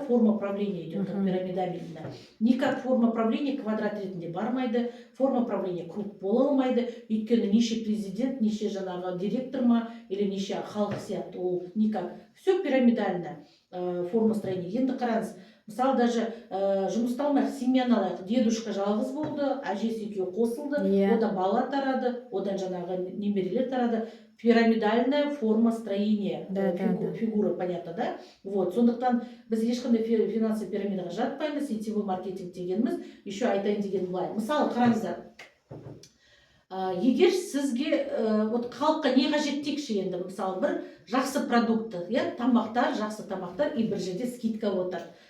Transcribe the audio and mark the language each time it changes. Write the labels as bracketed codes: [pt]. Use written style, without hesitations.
[ru] Форма правления идет как пирамидальная. Никак форма правления квадрат [kk] ретінде бармайды, [ru] форма правления круг [kk] бола алмайды. Өйткені неше президент, неше жаңағы директор ма, или неше халық сияқты, [ru] ол никак. Все пирамидально форма строения. [kk] Енді қараңыз, мысалы даже жұмыста алмайық, семьяны алайық. Дедушка жалғыз болды, әжесі екеуі қосылды, одан бала тарады, одан жаңағы немерелер тарады. [ru] Пирамидальная форма строения, фигура, понятно, да? [kk] Вот, сондықтан біз ешқандай финансовый пирамидаға жатпаймыз, сетевой маркетинг дегеніміз, еще айтайын деген былай. Мысалы, қараңыздар, егер сізге халыққа не қажет дейікші енді, мысалы, бір жақсы продукты, тамақтар, жақсы тамақтар, и бір жерде скидка отыр.